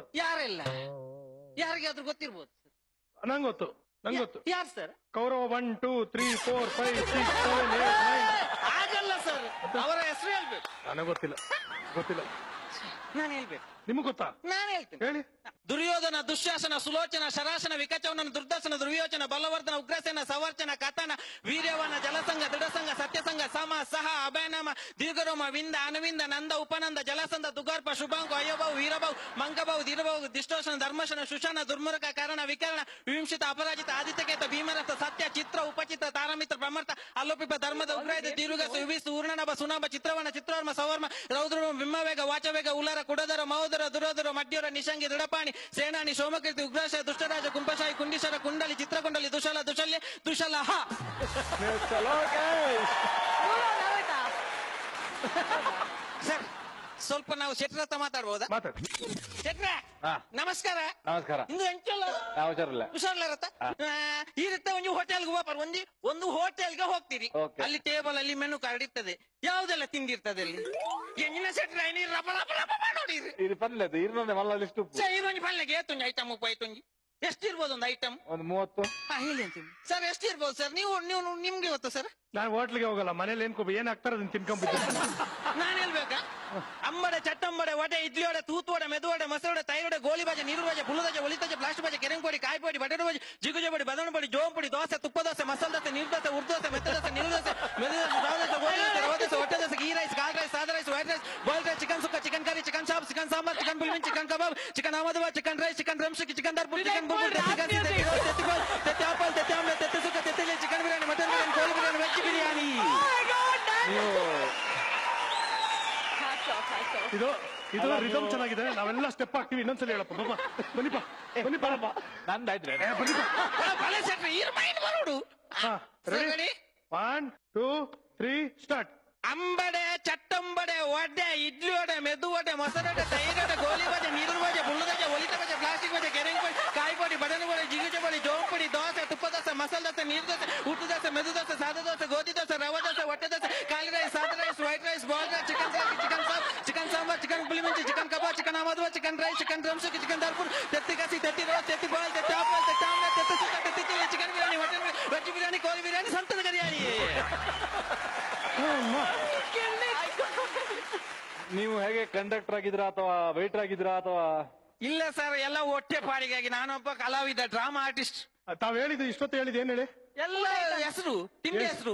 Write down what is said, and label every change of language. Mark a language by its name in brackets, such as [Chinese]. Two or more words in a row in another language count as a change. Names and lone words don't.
[Kannada] ಯಾರೆಲ್ಲ? ಯಾರಿಗಾದ್ರೂ ಗೊತ್ತಿರ್ಬೋದು? ನಂಗೆ ಗೊತ್ತು, ನಂಗೆ ಗೊತ್ತು. ಯಾರು ಸರ್? ಕೌರವ 1 2 3 4 5 6 7 8 9. ಆಗಲ್ಲ ಸರ್, ಅವರ ಹೆಸರು ಹೇಳ್ಬೇಕು. ನನಗೆ ಗೊತ್ತಿಲ್ಲ, ಗೊತ್ತಿಲ್ಲ. ನಾನು ಹೇಳ್ಬೇಕು. ನಿಮ್ಗೆ ಗೊತ್ತಾ? ನಾನು ಹೇಳ್ತೇನೆ, ಹೇಳಿ. ದುರ್ಯೋಧನ, ದುಶ್ಯಾಸನ, ಸುಲೋಚನ, ಶರಾಸನ, ವಿಕಚವನ, ದುರ್ದರ್ಶನ, ದುರ್ಯೋಚನ, ಬಲವರ್ಧನ, ಉಗ್ರಸೇನ, ಸವರ್ಚನ, ಕಥನ, ವೀರ್ಯವನ, ಜಲಸಂಗ, ದೃಢಸಂಗ, ಸತ್ಯಸಂಗ, ಸಮ, ಸಹ, ಅಭಯನಾಮ, ದೀರ್ಘರೋಮ, ವಿಂದ, ಅನುವಿಂದ, ನಂದ, ಉಪನಂದ, ಜಲಸಂದ, ತುಗಾರ್ಪ, ಶುಭಾಂಕು, ಅಯ್ಯಬಾವು, ವೀರಬಾವು, ಮಂಕಬಾವು, ದೀರ್ಘಬಾವು, ದಿಷ್ಟೋಷಣ, ಧರ್ಮಶನ, ಶುಶನ, ದುರ್ಮುರಕ, ಕಾರಣ, ವಿಕರಣ, ವಿಂಶಿತ, ಅಪರಾಜಿತ, ಆದಿತ್ಯಕೇತ, ಭೀಮರಥ, ಸತ್ಯ, ಚಿತ್ರ, ಉಪಚಿತ್ರ, ತಾರಮಿತ್ರ, ಬ್ರಹ್ಮರ್ಥ, ಅಲ್ಲೋಪಿಪ, ಧರ್ಮದ, ಉಗ್ರಾಯದ, ದೀರ್ಘಸ, ವಿವಿಸು, ಊರ್ಣನಭ, ಸುನಾಭ, ಚಿತ್ರವರ್ಣ, ಚಿತ್ರವರ್ಮ, ಸವರ್ಮ, ರೌದ್ರ, ಬಿಂಬವೇಗ, ವಾಚವೇಗ, ಉಲ್ಲರ, ಕುಡದರ, ಮಹೋದರ, ದುರೋದರ, ಮಡ್ಯೋರ, ನಿಶಂಗಿ, ದೃಢಪಾಣಿ, ಸೇನಾನಿ, ಸೋಮಕೀರ್ತಿ, ಉಗ್ರಾಶ, ದುಷ್ಟರಾಜ, ಕುಂಭಶಾಹಿ, ಕುಂಡಿಶರ, ಕುಂಡಲಿ, ಚಿತ್ರಕುಂಡಲಿ, ದುಶಲ, ದುಶಲ್ಯ, ದುಶಲಹ. ಸರ್ ಸ್ವಲ್ಪ ನಾವು ಶೆಟ್ರ ಹತ್ರ ಮಾತಾಡ್ಬೋದಾ? ಮಾತಾಡಿ. ಶೆಟ್ರ ನಮಸ್ಕಾರ. ನಮಸ್ಕಾರ. [Tulu] ಇಂದು ಎಂಚಲ್ಲ [Kannada] ಹುಷಾರಿಲ್ಲ ಹುಷಾರ್ಲಾರತ್ತ ಈ ರೀತಿ ಒಂದು ಹೋಟೆಲ್ಗೆ ಹೋಗ್ಬಾರ, ಒಂದು ಹೋಟೆಲ್ಗೆ ಹೋಗ್ತೀರಿ, ಅಲ್ಲಿ ಟೇಬಲ್ ಅಲ್ಲಿ [English] menu card [Kannada] ಇರ್ತದೆ, ಯಾವ್ದೆಲ್ಲ ತಿಂದಿರ್ತದೆ ಅಲ್ಲಿ. [Tulu] ಎಂಜಿನ ಶೆಟ್ರ ನೀರು ರಬ ರಬ ರಬ ನೋಡಿರಿ. ಇದು ಪಲ್ಲೆ ಇರ್ನೊಂದೆ ಮಲ್ಲಷ್ಟು ಇರೋಂಜಿ ಪಲ್ಲೆಗೆ ಏತೊಂಜಿ ಐಟಮ್ ಉಪ್ಪಾಯ್ತೊಂಜಿ [Kannada] ಎಷ್ಟಿರ್ಬೋದು ಒಂದು ಐಟಮ್? ಒಂದು 30. ಹೇಳಿ ಅಂತೀನಿ ಸರ್, ಎಷ್ಟಿರ್ಬೋದು ಸರ್? ನೀವು ನಿಮ್ಗೆ ಗೊತ್ತಾ ಸರ್? ನಾನು ಹೋಟ್ಲಿಗೆ ಹೋಗಲ್ಲ, ಮನೇಲಿ ಏನ್ ಹಾಕ್ತಾರ ಅದನ್ನ ತಿನ್ಕೊಂಡ್ಬಿಟ್ಟು. ನಾನು ಹೇಳ್ಬೇಕಾ? ಅಂಬಡೆ, ಚಟ್ಟಂಬಡೆ, ವಡೆ, ಇಡ್ಲಿ ವಡೆ, ತೂತು ವಡೆ, ಮೆದು ವಡೆ, ಮೊಸರು ವಡೆ, ತೈ ವಡೆ, ಗೋಳಿ ಬಾಜೆ, ನೀರು ಬಾಜೆ, ಬುಲ್ಲದಜೆ, ಒಲಿತಜೆ, ಪ್ಲಾಸ್ಟಿಕ್ ಬಾಜೆ, ಕೆರೆಂಪೊಡಿ, ಕಾಯಿ ಪೊಡಿ, ಬಟಾಟೆ ಬಾಜೆ, ಜಿಗುಜೆ ಪೊಡಿ, ಬದವಣ ಪೊಡಿ, ಜೋಂ ಪೊಡಿ, ದೋಸೆ, ತುಪ್ಪ ದೋಸೆ, ಮಸಾಲೆ ದೋಸೆ, ನೀರು ದೋಸೆ, ಉರ್ದು ದೋಸೆ, ಮೆತ್ತ ದೋಸೆ, ನೀರು ದೋಸೆ, ಮೆದು ದೋಸೆ, ರವೆ ದೋಸೆ, ಗೋಳಿ ದೋಸೆ, ರವೆ ದೋಸೆ, ಹೊಟ್ಟೆ ದೋಸೆ, ಗೀ ರೈಸ್, ಕಾಲ್ ರೈಸ್, ಸಾದಾ ರೈಸ್, ವೈಟ್ ರೈಸ್, ಬಾಯ್ಲ್ ರೈಸ್, ಚಿಕನ್ ಸುಕ್ಕ, ಚಿಕನ್ ಕರಿ, ಚಿಕನ್ ಚಾಪ್, ಚಿಕನ್ ಸಾಂಬಾರ್, ಚಿಕನ್ ಬಿಲ್ವಿನ್, ಚಿಕನ್ ಕಬಾಬ್, ಚಿಕನ್ ಅಹಮದಾಬಾದ್, ಚಿಕನ್ ರೈಸ್, ಚಿಕನ್ ಡ್ರಮ್ಸ್ಟಿಕ್, ಚಿಕನ್ ದರ್ಪುರ್, ಚಿಕನ್ ಬುಲ್ಬುಲ್, ತೆತ್ತಿ ಗೋಲ್, ತೆತ್ತಿ ಆಪಲ್, ತೆತ್ತಿ ಆಮ್ಲೆಟ್, ತೆತ್ತಿ ಸುಕ್ಕ, ತೆತ್ತಿ ಚಿಕನ್ ಬಿರಿಯಾನಿ, ಮಟನ್ ಬಿರಿಯಾನಿ, ಕೋಳಿ ಬಿರಿಯಾನಿ, ವೆಜ್ ಬಿರಿಯಾನಿ. ಇದು ರಿದಮ್ ಚೆನ್ನಾಗಿದೆ, ನಾವೆಲ್ಲ ಸ್ಟೆಪ್ ಹಾಕ್ತಿವಿ. ಇನ್ನೊಂದ್ಸಲ ಹೇಳಪ್ಪ. ಬನ್ನಿಪ್ಪ ಬನ್ನಿಪ್ಪ ನಂದಾಯ್ತು. ರೆಡಿ? 1 2 3 ಸ್ಟಾರ್ಟ್. ಅಂಬಡೆ, ಚಟ್ಟಂಬಡೆ, ವಡೆ, ಇಡ್ಲಿ ವಡೆ, ಮೆದು ವಡೆ, ಮೊಸರು ವಡೆ, ತೈರು ವಡೆ, ಗೋಲಿ ಬಜೆ, ನೀರು ಬಜೆ, ಬುಲ್ಲದಜೆ, ಒಲಿತ ಬಜೆ, ಪ್ಲಾಸ್ಟಿಕ್ ಬಜೆ, ಕೆರೆಂಗ್ ಪೊಡಿ, ಕಾಯಿ ಪೊಡಿ, ಬದನೆ ಪೊಡಿ, ಜಿಗುಜೆ ಪೊಡಿ, ಜೋಂ ಪೊಡಿ, ದೋಸೆ, ತುಪ್ಪ ದೋಸೆ, ಮಸಾಲೆ ದೋಸೆ, ನೀರು ದೋಸೆ, ಉಟ್ಟು ದೋಸೆ, ಮೆದು ದೋಸೆ, ಸಾದಾ ದೋಸೆ, ಗೋಧಿ ದೋಸೆ, ರವೆ ದೋಸೆ, ಹೊಟ್ಟೆ ದೋಸೆ, ಖಾಲಿ ರೈಸ್, ಸಾದಾ ರೈಸ್, ವೈಟ್ ರೈಸ್, ಬಾಲ್ ರೈಸ್, ಚಿಕನ್ ಸಾಂಬಾರ್, ಚಿಕನ್ ಸಾಪ್, ಚಿಕನ್ ಸಾಂಬಾರ್, ಚಿಕನ್ ಪುಳಿಮಂಚಿ, ಚಿಕನ್ ಕಬಾಬ್, ಚಿಕನ್ ಅಹಮದಾಬಾದ್, ಚಿಕನ್ ರೈಸ್, ಚಿಕನ್ ಡ್ರಮ್ಸ್ಟಿಕ್, ಚಿಕನ್ ದರ್ಪುರ್, ತೆತ್ತಿ ಕಸಿ, ತೆತ್ತಿ ರೋಸ್, ತೆತ್ತಿ ಬಾಲ್, ತೆತ್ತಿ ಆಪಲ್, ತೆತ್ತಿ ಆಮ್ಲೆಟ್, ತೆತ್ತಿ ಸುಕ್ಕ, ತೆತ್ತಿ ಚಿಲ್ಲಿ, ಚಿಕನ್ ಬಿರಿಯಾನಿ, ಮಟನ್ ಬಿರಿಯಾನಿ, ವೆಜ್ ಬಿರಿಯಾನಿ, ಕೋಳಿ ಬಿರಿಯಾನಿ, ಸಂತದ ಬಿರಿಯಾನಿ. ನೀವು ಹೇಗೆ ಕಂಡಕ್ಟರ್ ಆಗಿದ್ರಾ ಅಥವಾ ವೇಟರ್ ಆಗಿದ್ರಾ ಅಥವಾ? ಇಲ್ಲ ಸರ್, ಎಲ್ಲ ಹೊಟ್ಟೆ ಪಾಡಿಗಾಗಿ. ನಾನೊಬ್ಬ ಕಲಾವಿದ, [English] drama artist. [Kannada] ತಾವ್ ಹೇಳಿದ್ದು ಇಷ್ಟೊತ್ತು ಹೇಳಿದ್ ಏನ್ ಹೇಳಿ? ಎಲ್ಲ ಹೆಸರು, ತಿಂಡಿ ಹೆಸರು.